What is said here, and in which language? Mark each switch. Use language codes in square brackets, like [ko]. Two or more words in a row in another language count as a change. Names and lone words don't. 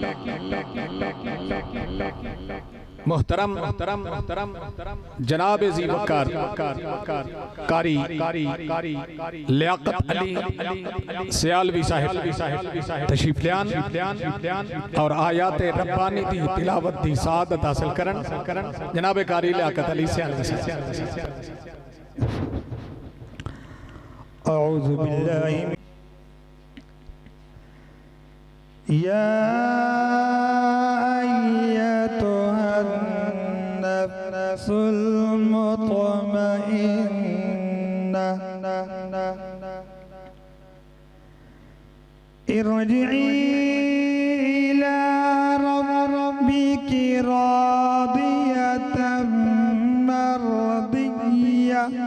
[pa] محترم جناب جی وقار قاری لیاقت علی سیالوی صاحب تشریف لیان اور آیات ربانی دی تلاوت دی سعادت حاصل کرن. جناب قاری لیاقت علی سیالوی صاحب. [ar] أعوذ بالله يا نفس المطمئنة ارجعي إلى ربك راضية مرضية